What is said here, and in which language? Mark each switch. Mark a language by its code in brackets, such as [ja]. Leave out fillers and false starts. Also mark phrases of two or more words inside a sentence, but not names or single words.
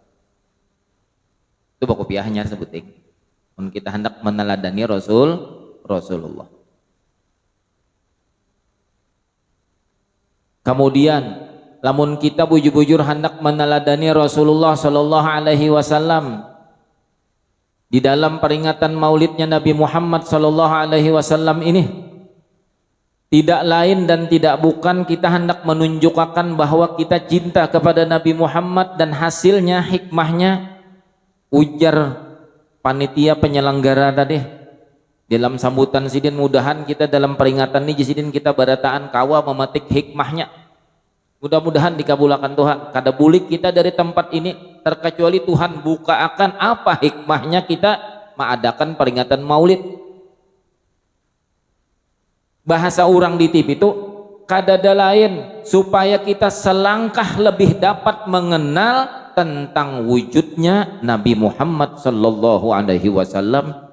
[id] Itu kopiahnya sebuting. Kita hendak meneladani Rasulullah. Kemudian lamun kita bujur-bujur hendak meneladani Rasulullah [ar] Sallallahu Alaihi Wasallam [id] di dalam peringatan maulidnya Nabi Muhammad [ar] Sallallahu Alaihi Wasallam [id] ini, tidak lain dan tidak bukan kita hendak menunjukkan bahwa kita cinta kepada Nabi Muhammad dan hasilnya hikmahnya ujar panitia penyelenggara tadi dalam sambutan sidin. [bjn] Mudahan kita dalam peringatan ini sidin kita barataan kawa memetik hikmahnya, mudah-mudahan dikabulkan Tuhan. Kada bulik kita dari tempat ini terkecuali Tuhan buka akan apa hikmahnya kita mengadakan peringatan maulid. Bahasa orang di TV itu kada ada lain supaya kita selangkah lebih dapat mengenal tentang wujudnya Nabi Muhammad [ar] Sallallahu Alaihi Wasallam.